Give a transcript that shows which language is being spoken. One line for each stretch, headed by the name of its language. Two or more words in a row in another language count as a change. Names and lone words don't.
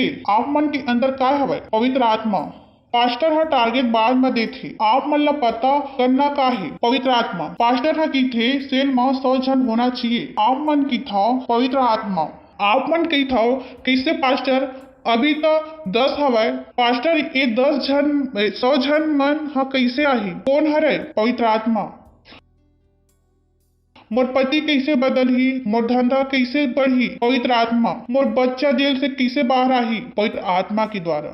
Chhattisgarhi: आप मन के अंदर का हवय? पवित्र आत्मा। पास्टर हा टारगेट बाद में देथे, आप मन ला पता करना का है? पवित्र आत्मा। पास्टर हा कीथे सेल में 100 जन होना चाहिए, आप मन की था पवित्र आत्मा। आप मन कही था कैसे पास्टर? अभी तो 10 हवय पास्टर, ये 10 जन 100 जन मन हा कैसे आही? कौन हरे? पवित्र आत्मा। मोर पति कैसे बदलही? मोर धंधा कैसे बढ़ी? पवित्र आत्मा। मोर बच्चा जेल से कैसे बाहर आही? पवित्र आत्मा के द्वारा।